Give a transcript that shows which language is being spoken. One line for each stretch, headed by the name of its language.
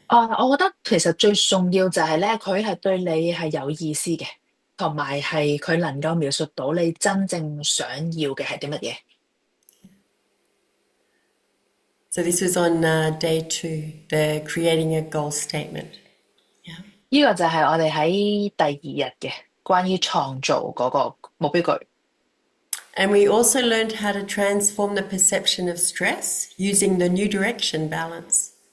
Cantonese: 我覺得其實最重要就係咧，佢係對你係有意思嘅，同埋係佢能夠描述到你真正想要嘅係啲乜嘢。
English: So this was on day 2, the creating a goal statement. Yeah.
Cantonese: 呢個就係我哋喺第2日嘅關於創造嗰個目標句。
English: And we also learned how to transform the perception of stress using the new direction balance.